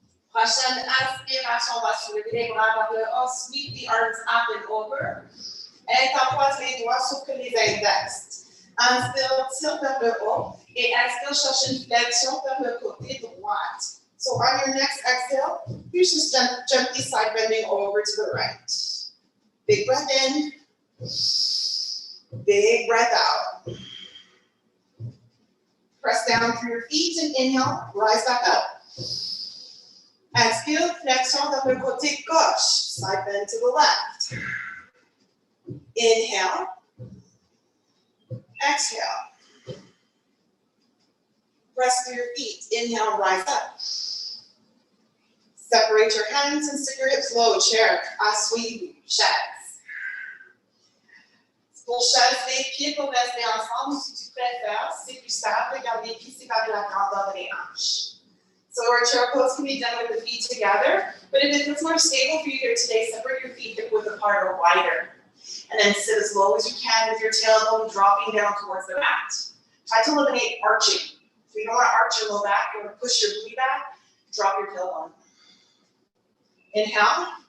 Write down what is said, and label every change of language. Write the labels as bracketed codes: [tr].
[fr] Prochaine inspiration, on va soulever les bras vers le haut. [en] Sweep the arms up and over. [fr] Interpoise les doigts sauf que les index. Inspire, tire vers le haut. Et expire, cherche une flexion vers le côté droit. [en] So on your next exhale, you just gently side bending over to the right. Big breath in. Big breath out. Press down through your feet and inhale, rise back up. Exhale, [fr] flexion vers le côté gauche, [en] side bend to the left. Inhale. Exhale. Press through your feet. Inhale, rise up. Separate your hands and sit your hips low. Chair, [fr] assis, chaise. Pour chaise, les pieds pour rester ensemble si tu préfères. Si c'est plus stable, regarde les pieds séparés la grandeur des hanches. [en] So our chair pose can be done with the feet together, but if it feels more stable for you here today, separate your feet hip width apart or wider. And then sit as low as you can with your tailbone dropping down towards the mat. Try to eliminate arching. If you don't want to arch your low back, you want to push your booty back, drop your tailbone. Inhale.